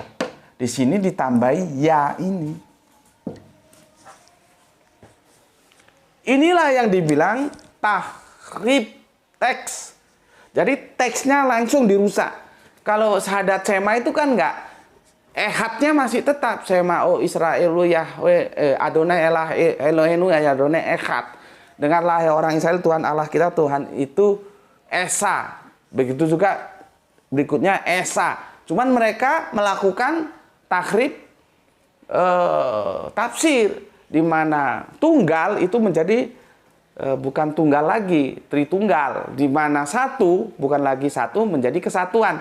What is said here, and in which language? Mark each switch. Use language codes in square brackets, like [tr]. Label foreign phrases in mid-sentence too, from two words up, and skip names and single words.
[id] Di sini ditambahi ya ini. Inilah yang dibilang tahrif teks. Jadi teksnya langsung dirusak. Kalau syahadat Shema itu kan enggak. Ehadnya masih tetap. [he] שמע או ישראל יהוה אדני אלה אלהינו אדני אחד. [id] Dengarlah ya orang Israel, Tuhan Allah kita Tuhan itu Esa. Begitu juga berikutnya Esa. Cuman mereka melakukan [ar] تحريف تفسير, [id] di mana tunggal itu menjadi bukan tunggal lagi, tritunggal, di mana satu bukan lagi satu menjadi kesatuan.